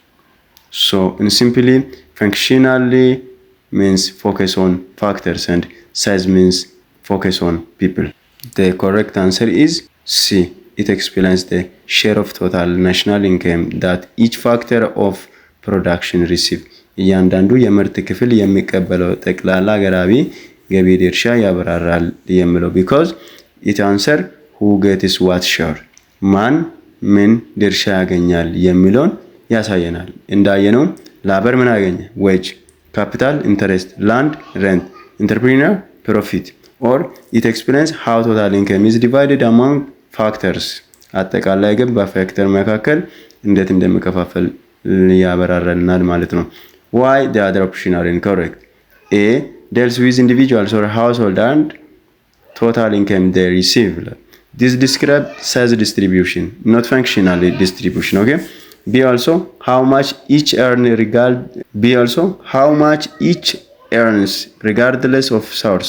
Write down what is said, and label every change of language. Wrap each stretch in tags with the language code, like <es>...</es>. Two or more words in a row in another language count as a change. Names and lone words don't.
<en>So in simply functionally means focus on factors and size means focus on people. The correct answer is C. It explains the share of total national income that each factor of production receive.</en> <am>እያንዳንዱ የምርት ክፍል የሚቀበለው ጠቅላላ ገራቢ ገቢ ድርሻ ያብራራል የሚለው</am> <en>because it answer who gets what share</en> <am>ማን ምን ድርሻ ያገኛል የሚለውን ያሳየናል። እንዳየነው ላበር ምን ያገኘ</am> <en>wage, capital interest, land rent, entrepreneur profit. Or it explains how total income is divided among factors</en> <am>አጠቃላይ ግን በፋክተር መካከል እንዴት እንደሚከፋፈል ያበራራልናል ማለት ነው።</am> <en>why the other option are incorrect? a deals with individuals or household and total income they receive. This describes size distribution, not functional distribution. Okay. B also how much each earns regardless of source.</en>